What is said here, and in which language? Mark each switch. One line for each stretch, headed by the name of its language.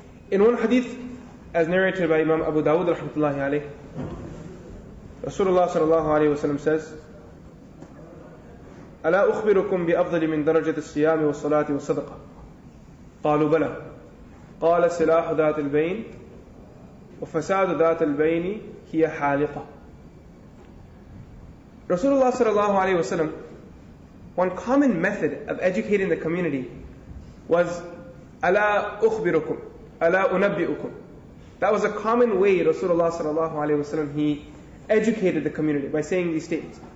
English: In one hadith, as narrated by Imam Abu Dawud rahmatullahi alayhi, Rasulullah sallallahu alayhi wa sallam says,
Arabic: ألا أخبركم بأفضل من درجة الصيام والصلاة والصدقة؟ قالوا بلى. قال سلاح ذات البين وفساد ذات البين هي حالقة.
English: Rasulullah sallallahu alayhi wasallam, one common method of educating the community was
Arabic: ألا أخبركم ألا أنبئكم.
English: That was a common way Rasulullah sallallahu alayhi wasallam, he educated the community by saying these statements.